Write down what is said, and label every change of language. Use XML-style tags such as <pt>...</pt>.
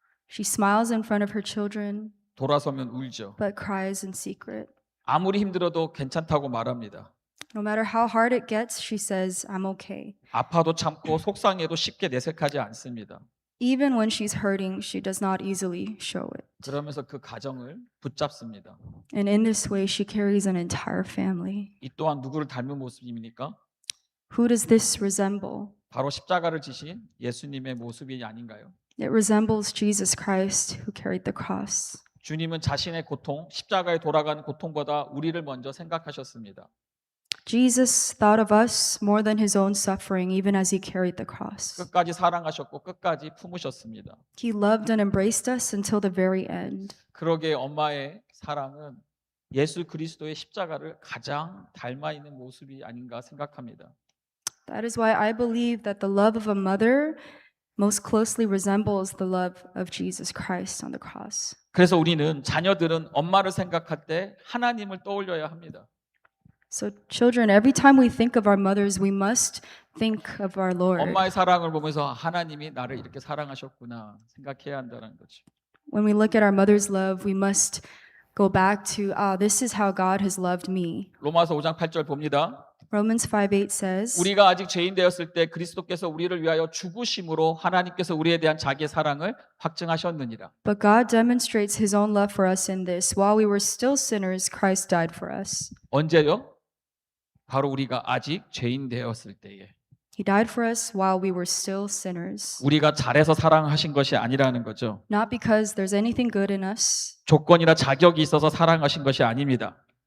<en>She smiles in front of her children,</en> <ko>돌아서면 울죠.</ko> <en>but cries in secret.</en> <ko>아무리 힘들어도 괜찮다고 말합니다.</ko> <en>No matter how hard it gets, she says, I'm okay.</en> <ko>아파도 참고 속상해도 쉽게 내색하지 않습니다.</ko> <en>Even when she's hurting, she does not easily show it.</en> <ko>그러면서 그 가정을 붙잡습니다.</ko> <en>And in this way, she carries an entire family.</en> <ko>이 또한 누구를 닮은 모습입니까?</ko> <en>Who does this resemble?</en> <ko>바로 십자가를 지신 예수님의 모습이 아닌가요?</ko> <en>It resembles Jesus Christ who carried the cross.</en> <ko>주님은 자신의 고통, 십자가에 돌아가는 고통보다 우리를 먼저 생각하셨습니다.</ko> <en>Jesus thought of us more than his own suffering, even as he carried the cross.</en> <ko>끝까지 사랑하셨고 끝까지 품으셨습니다.</ko> <en>He loved and embraced us until the very end.</en> <ko>그러기에 엄마의 사랑은 예수 그리스도의 십자가를 가장 닮아 있는 모습이 아닌가 생각합니다.</ko> <en>That is why I believe that the love of a mother most closely resembles the love of Jesus Christ on the cross.</en> <ko>그래서 우리는 자녀들은 엄마를 생각할 때 하나님을 떠올려야 합니다.</ko> <en>So, children, every time we think of our mothers, we must think of our Lord.</en> <ko>엄마의 사랑을 보면서 하나님이 나를 이렇게 사랑하셨구나 생각해야 한다는 거죠.</ko> <en>When we look at our mother's love, we must go back to, this is how God has loved me.</en> <ko>로마서 5장 8절 봅니다.</ko> <en>Romans 5:8 says,</en> <ko>우리가 아직 죄인 되었을 때 그리스도께서 우리를 위하여 죽으심으로 하나님께서 우리에 대한 자기의 사랑을 확증하셨느니라.</ko> <en>But God demonstrates his own love for us in this. While we were still sinners, Christ died for us.</en> <ko>언제요? 바로 우리가 아직 죄인 되었을 때에.</ko> <en>He died for us while we were still sinners.</en> <ko>우리가 잘해서 사랑하신 것이 아니라는 거죠.</ko> <en>Not because there's anything good in us,</en> <ko>조건이나 자격이 있어서 사랑하신 것이 아닙니다.</ko>